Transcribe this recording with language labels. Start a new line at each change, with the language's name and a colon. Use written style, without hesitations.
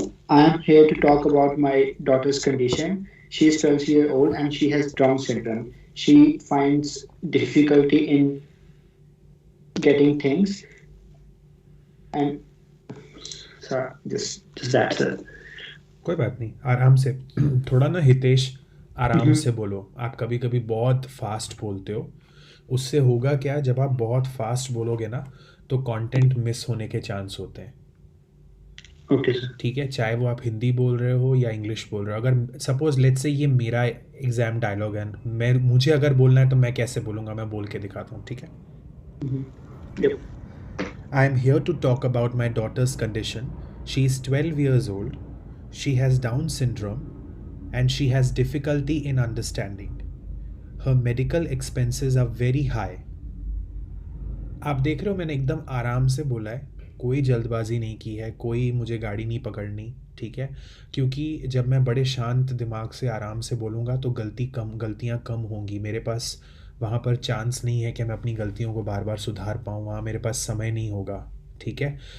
English: I am here to talk about my daughter's condition. She is 12 years old and she has Down syndrome. She finds difficulty in getting things, and sorry, just that, sir.
Hindi: कोई बात नहीं, आराम से। थोड़ा ना हितेश, आराम से बोलो। आप कभी कभी बहुत फास्ट बोलते हो। उससे होगा क्या, जब आप बहुत फास्ट बोलोगे ना तो कंटेंट मिस होने के चांस होते हैं। Okay sir. ठीक है, चाहे वो आप हिंदी बोल रहे हो या इंग्लिश बोल रहे हो। अगर
English: suppose let's say
Hindi: ये मेरा एग्जाम डायलॉग है, मुझे अगर बोलना है तो मैं कैसे बोलूँगा, मैं बोल के दिखाता हूँ। ठीक है।
English: I am here to talk about my daughter's condition. She is 12 years old. She has Down syndrome and she has difficulty in understanding. Her medical expenses are very high.
Hindi: आप देख रहे हो मैंने एकदम आराम से बोला है, कोई जल्दबाजी नहीं की है, कोई मुझे गाड़ी नहीं पकड़नी, ठीक है? क्योंकि जब मैं बड़े शांत दिमाग से आराम से बोलूँगा तो गलतियाँ कम होंगी। मेरे पास वहाँ पर चांस नहीं है कि मैं अपनी गलतियों को बार बार सुधार पाऊँ, वहाँ मेरे पास समय नहीं होगा, ठीक है?